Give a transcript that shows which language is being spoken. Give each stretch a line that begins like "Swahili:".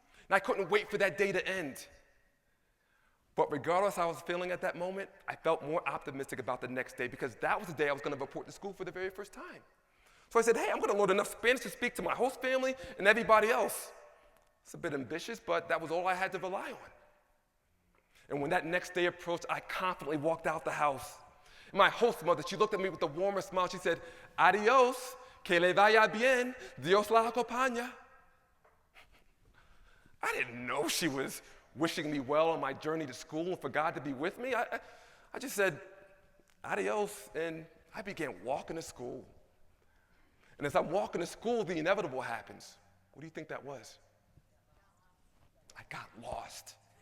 English: And I couldn't wait for that day to end. But regardless how I was feeling at that moment, I felt more optimistic about the next day because that was the day I was going to report to school for the very first time. So I said, hey, I'm going to learn enough Spanish to speak to my host family and everybody else. It's a bit ambitious, but that was all I had to rely on. And when that next day approached, I confidently walked out the house. And my host mother, she looked at me with the warmest smile.
Spanish: She said, adios, que le vaya bien, Dios la acompaña.
English: I didn't know she was wishing me well on my journey to school and for God to be with me. I just said, adios, and I began walking to school. And as I'm walking to school, the inevitable happens. What do you think that was? I got lost.